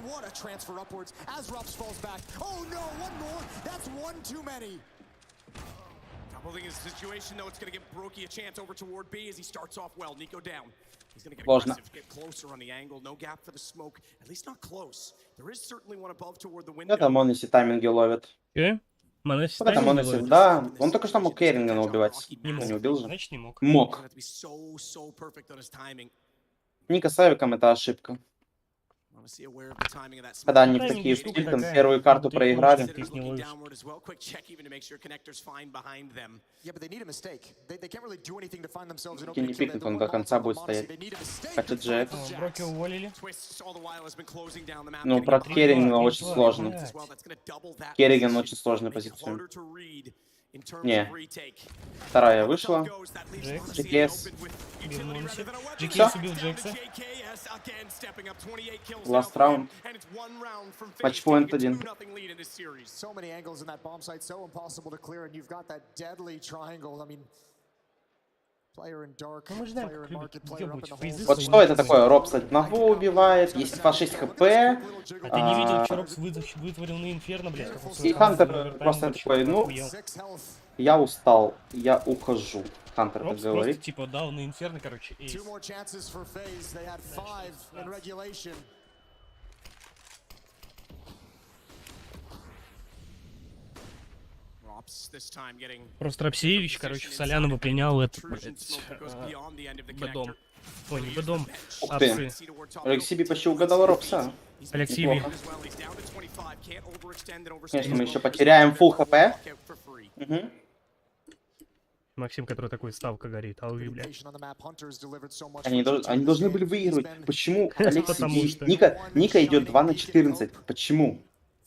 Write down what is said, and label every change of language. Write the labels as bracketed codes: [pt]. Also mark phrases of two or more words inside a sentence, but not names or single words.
[en] What a transfer upwards as Rops falls back. Oh no, one more. That's one too many. Doubling his situation, though, it's going to give Brokey a chance over toward B as he starts off well. Nico down. He's going to get aggressive, get closer on the angle. No gap for the smoke. At least not close. There is certainly one above toward the window. [ru] Это Моноси тайминги ловит. Моноси это Моноси, да. Он только что мог Керрингана убивать. Не убил же. Значит, не мог. Мог. Ника с авиком это ошибка. Когда они в такие штуки, там первую карту проиграли. Не пикнут, он до конца будет стоять. Хотя Джек. Броки уволили. Ну, про Керригана очень сложно. Керриган очень сложная позиция. Не. Вторая вышла. GKS. GKS убил Джекса. [en] Last round. [ru] Матчпоинт 1. [en] So many angles in that bomb site, so impossible to clear, and you've got that deadly triangle. I mean, player in dark, player in market, player up in the hole. [ru] Вот что это такое? Робс одного убивает, есть 2-6 хп. А ты не видел, что Робс вытворил на Инферно, блядь? И Хантер просто такой, ну, я устал, я ухожу. Хантер так говорит. Просто типа дал на Инферно, короче, эйс. Просто Рапсеевич, короче, в Солянова принял этот, Бэдом. Ой, не Бэдом, Апсы. Алекси Би почти угадал Робса. Алекси Би. Конечно, мы еще потеряем фулл хп. Угу. Максим, который такой, ставка горит, а вы, блядь. Они должны были выигрывать. Почему Алекси Би? Ника идет 2 на 14. Почему?